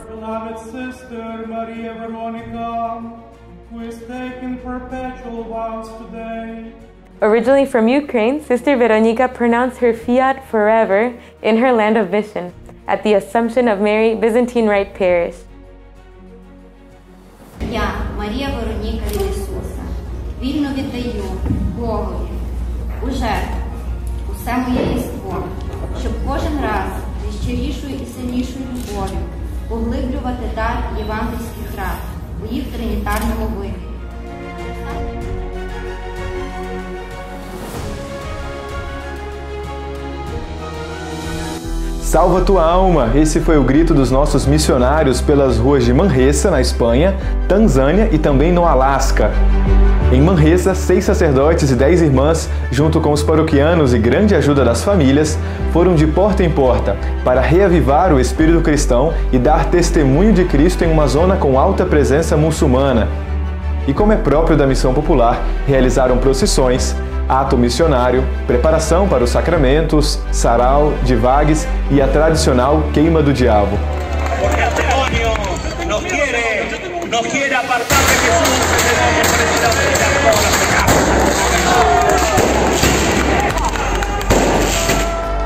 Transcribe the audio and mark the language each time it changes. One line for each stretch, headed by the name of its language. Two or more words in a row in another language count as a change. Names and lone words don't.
English: Beloved Sister Maria Veronica, who is taking perpetual vows today. Originally from Ukraine, Sister Veronica pronounced her fiat forever in her land of mission, at the Assumption of Mary Byzantine Rite Parish.
Ukrainian: Я, Марія Вероніка від Ісуса, вільно віддаю Богові у жертву усе моє єство, щоб кожен раз зі щирішою і сильнішою любов'ю поглиблювати дар євангельських рад у їх тринітарному вимірі.
Portuguese: Salva tua alma! Esse foi o grito dos nossos missionários pelas ruas de Manresa, na Espanha, Tanzânia e também no Alasca. Em Manresa, 6 sacerdotes e 10 irmãs, junto com os paroquianos e grande ajuda das famílias, foram de porta em porta para reavivar o espírito cristão e dar testemunho de Cristo em uma zona com alta presença muçulmana. E como é próprio da missão popular, realizaram procissões, ato missionário, preparação para os sacramentos, sarau, divagues e a tradicional queima do diabo.
Spanish: Porque el demonio nos quiere apartar de Jesús, precisamente de todas las pecados.